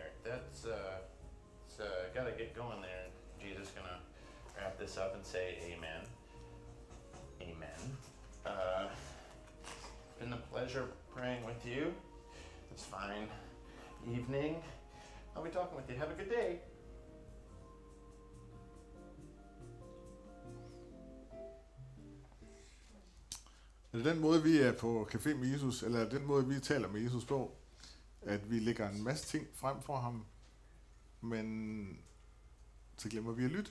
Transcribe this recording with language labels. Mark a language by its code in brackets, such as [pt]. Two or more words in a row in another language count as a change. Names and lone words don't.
[en] That's, gotta get going there. Jesus gonna wrap this up and say amen. Amen. Been a pleasure praying with you. This fine evening. I'll be talking with you. Have a good day. [da] Er det den måde, vi er på café med Jesus, eller er det den måde, vi taler med Jesus på, at vi lægger en masse ting frem for ham, men så glemmer vi at lytte.